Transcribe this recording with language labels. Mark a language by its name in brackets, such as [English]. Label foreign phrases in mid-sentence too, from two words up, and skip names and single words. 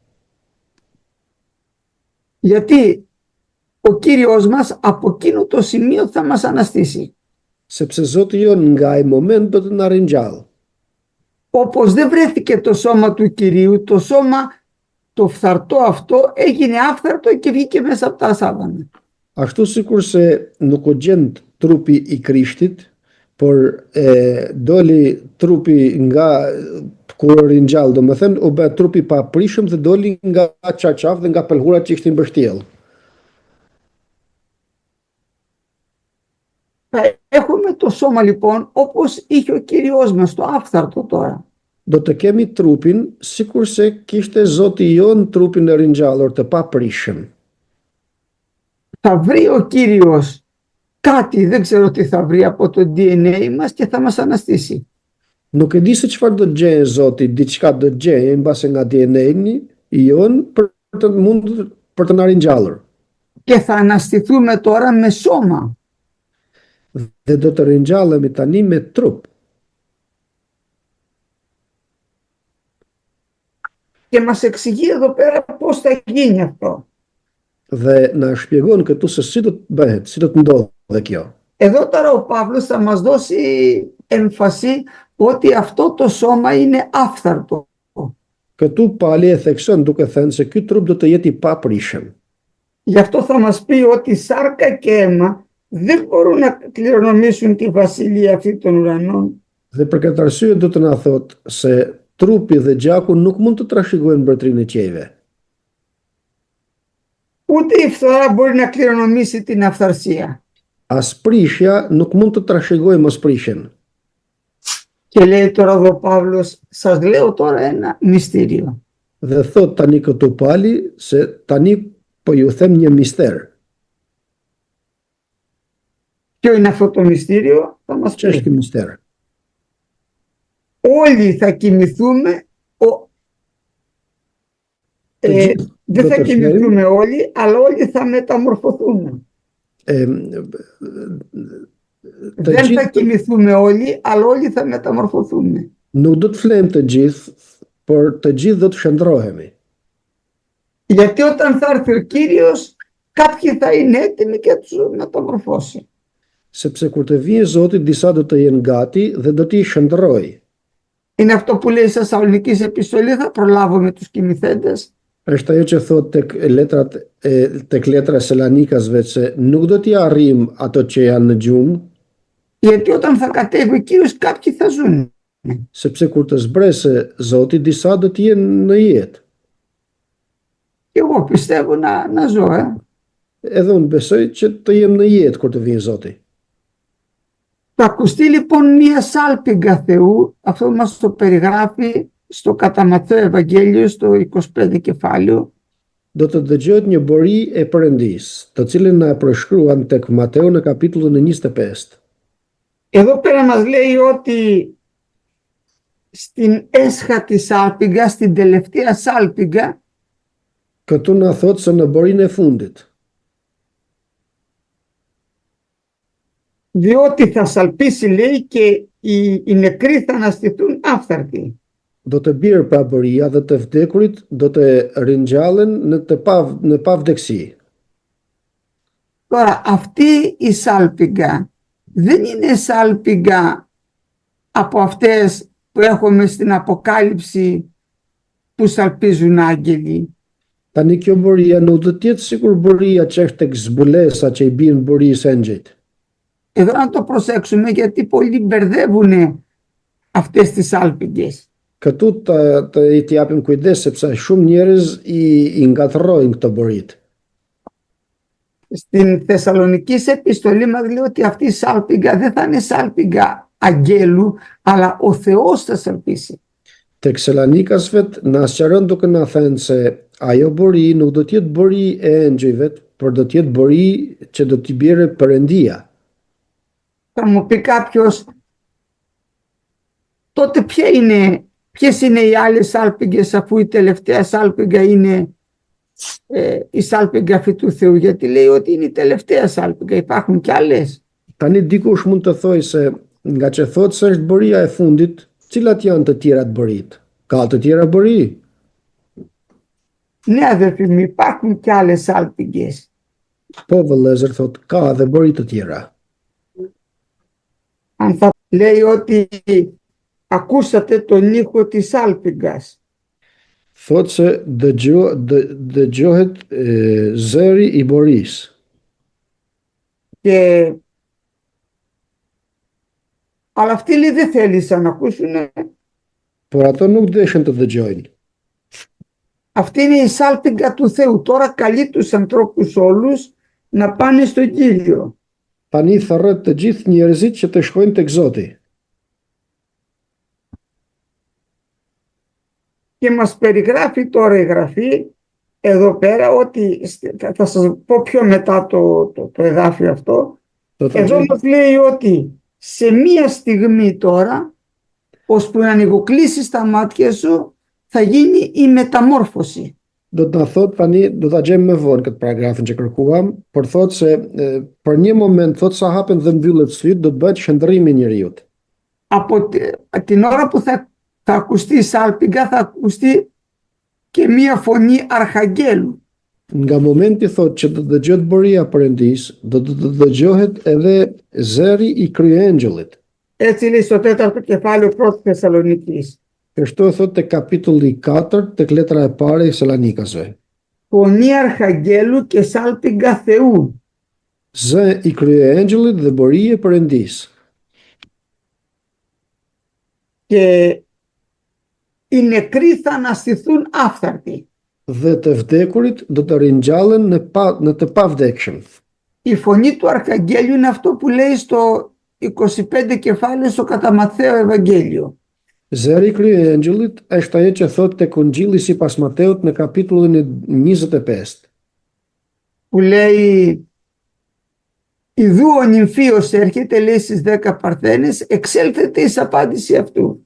[Greek] Γιατί ο Κύριος μας από εκείνο το σημείο θα μας αναστήσει. [Albanian] Sepse Zoti jon nga ai moment do të na ringjallë. [Greek] Όπως δεν βρέθηκε το σώμα του Κυρίου, το σώμα το φθαρτό αυτό έγινε άφθαρτο και βγήκε μέσα από τα ασάβανα. [Albanian] Ashtu sikur se nuk u gjend trupi i Krishtit, por doli trupi nga kur ringjall, do më thënë u bë trupi pa prishëm dhe doli nga çarçaf dhe nga pelhurat që ishin mbështjell. [Greek] Έχουμε το σώμα λοιπόν όπως είχε ο Κύριος μας, το άφθαρτο τώρα. [Albanian] Do të kemi trupin sikur se kishte Zoti jon trupin e ringjallur të paprishëm. [Greek] Θα βρει ο Κύριος κάτι, δεν ξέρω τι θα βρει από το DNA μας και θα μας αναστήσει. [Albanian] Nuk e di se çfarë do të gjejë Zoti, diçka do të gjejë mbase nga DNA-ni jon për të na ringjallur. [Greek] Και θα αναστηθούμε τώρα με σώμα. [Albanian] Dhe do të ringjallemi tani me trup. [Greek] Και μας εξηγεί εδώ πέρα πώς θα γίνει αυτό. [Albanian] Dhe na shpjegon këtu se si do të bëhet, si do të ndodhe kjo. [Greek] Εδώ τώρα ο Παύλος θα μας δώσει έμφαση ότι αυτό το σώμα είναι άφθαρτο. [Albanian] Këtu Pali e thekson duke thënë se ky trup do të jetë i paprishëm. [Greek] Γι' αυτό θα μας πει ότι σάρκα και αίμα δεν μπορούν να κληρονομήσουν τη βασιλεία αυτή των ουρανών. [Albanian] Dhe për këtë arsye do të na thotë se trupi dhe gjaku nuk mund të trashëgojnë mbretërinë e qiejve. [Greek] Ούτε η φθορά μπορεί να κληρονομήσει την αυθαρσία. [Albanian] As prishja nuk mund të trashëgojë mosprishjen. [Greek] Και λέει τώρα εδώ ο Παύλος, σας λέω τώρα ένα μυστήριο. [Albanian] Dhe thot tani këtu Pali se tani po ju them një mister. [Greek] Ποιο είναι αυτό το μυστήριο, θα μας [Albanian] Ç'është ky [Greek] πει. [Albanian] mister? [Greek] Όλοι θα κοιμηθούμε, δεν θα κοιμηθούμε όλοι, αλλά όλοι θα μεταμορφωθούμε. Δεν θα κοιμηθούμε όλοι, αλλά όλοι θα μεταμορφωθούμε. [Albanian] Nuk do të flejmë të gjithë, por të gjithë do të shndrohemi. [Greek] Γιατί όταν θα έρθει ο Κύριος, κάποιοι θα είναι έτοιμοι και θα τους μεταμορφώσει. [Albanian] Sepse kur të vijë Zoti, disa do të jenë gati dhe do t'i shndrojë. [Greek] Είναι αυτό που λέει σε Σαλονικής επιστολή, θα προλάβω με τους κοιμηθέντες. [Albanian] Është ajo që thot tek letra e Selanikasve se nuk do t'i arrijm ato që janë në gjumë, [Greek] Γιατί όταν θα κατέβει ο Κύριος, κάποιοι θα ζουν. [Albanian] sepse kur të zbresë Zoti, disa do të jenë në jetë. [Greek] Και εγώ πιστεύω να ζω. [Albanian] Edhe unë besoj që të jem në jetë kur të vijë Zoti. [Greek] Θα ακουστεί λοιπόν μία σάλπιγγα Θεού, αυτό μας το περιγράφει στο κατά Ματθαίο Ευαγγέλιο, στο 25 κεφάλαιο. [Albanian] Do të dëgjohet një bori e Perëndis, të cilën na e përshkruan tek Mateu në kapitullin e 25. [Greek] Εδώ πέρα μας λέει ότι στην έσχατη σάλπιγγα, στην τελευταία σάλπιγγα, [Albanian] Këtu na thot se në borinë e fundit, [Greek] διότι θα σαλπίσει λέει και οι νεκροί θα αναστηθούν άφθαρτοι. [Albanian] do të bjerë pra boria dhe të vdekurit do të ringjallen në pavdekësi. [Greek] Τώρα αυτή η σάλπιγγα δεν είναι σάλπιγγα από αυτές που έχουμε στην Αποκάλυψη που σαλπίζουν άγγελοι. [Albanian] Tani kjo buria nuk do të jetë sikur buria që është tek zbulesa që i bien burisë engjëjt. [Greek] Εδώ να το προσέξουμε γιατί πολλοί μπερδεύουν αυτές τις σάλπιγγες. [Albanian] Këtu të japim kujdes sepse shumë njerëz i ngatrrojnë këto buritë. [Greek] Στην Θεσσαλονικής επιστολή μας λέει ότι αυτή η σάλπιγγα δεν θα είναι σάλπιγγα αγγέλου, αλλά ο Θεός θα σαλπίσει. [Albanian] Tek Salonikasvet na sqaron duke na thënë se ajo buri nuk do të jetë buri e engjëjve, por do të jetë buri që do t'i bjerë Perëndia. [Greek] Θα μου πει κάποιος, τότε ποιες είναι οι άλλες σάλπιγγες αφού η τελευταία σάλπιγγα είναι η σάλπιγγα αυτή του Θεού, γιατί λέει ότι είναι η τελευταία σάλπιγγα, υπάρχουν κι άλλες. [Albanian] Tani dikush mund të thojë se nga që thotë se është buria e fundit, cilat janë të tjerat buritë? Ka të tjera buri? [Greek] Ναι αδερφοί μου, υπάρχουν κι άλλες σάλπιγγες. [Albanian] Po vëllezër, thotë ka dhe buri të tjera. [Greek] Αν θα λέει ότι ακούσατε τον ήχο της σάλπιγγας. [Albanian] Thotë se dëgjohet zëri i burisë. [Greek] Αλλά αυτοί λέει δεν θέλησαν να ακούσουν. [Albanian] Por ato nuk deshin të dëgjojnë. [Greek] Αυτή είναι η σάλπιγγα του Θεού. Τώρα καλεί τους ανθρώπους όλους να πάνε στον Κύριο. [Albanian] Tani thërret të gjithë njerëzit që të shkojnë tek Zoti. [Greek] Και μας περιγράφει τώρα η Γραφή εδώ πέρα ότι, θα σας πω πιο μετά το εδάφιο αυτό, εδώ μας λέει ότι σε μία στιγμή τώρα, ώσπου να ανοιγοκλείσεις τα μάτια σου, θα γίνει η μεταμόρφωση. [Albanian] Do të na thot tani, do ta gjejmë më vonë këtë paragrafin që kërkuam, por thotë se për një moment thotë sa hapen dhe mbyllet syt, do të bëhet shndërrimi i njeriu. [Greek] Από την ώρα που θα ακουστεί η σάλπιγγα, θα ακουστεί και μία φωνή αρχαγγέλου. [Albanian] Nga momenti thotë që do të dëgjohet buria Perëndis, do të dëgjohet edhe zëri i kryengjëllit. [Greek] Έτσι λέει στο 4ο κεφάλαιο 1 Θεσσαλονικής. [Albanian] Kështu thotë te kapitulli 4 tek letra e parë e Salonikasve. [Greek] Φωνή αρχαγγέλου και σάλπιγγα Θεού. [Albanian] Zë i kryengjëllit dhe buria e Perëndis. [Greek] Και οι νεκροί θα αναστηθούν άφθαρτοι. [Albanian] Dhe të vdekurit do të ringjallen në të pavdekshëm. [Greek] Η φωνή του αρχαγγέλου είναι αυτό που λέει στο 25 κεφάλαιο στο κατά Ματθαίο Ευαγγέλιο. [Albanian] Zëri i kryengjëllit është ajo që thotë tek Ungjilli sipas Mateut në kapitullin e 25. [Greek] Που λέει «Ιδού ο νυμφίος έρχεται», λέει στις 10 παρθένες, εξέλθετε εις απάντηση αυτού.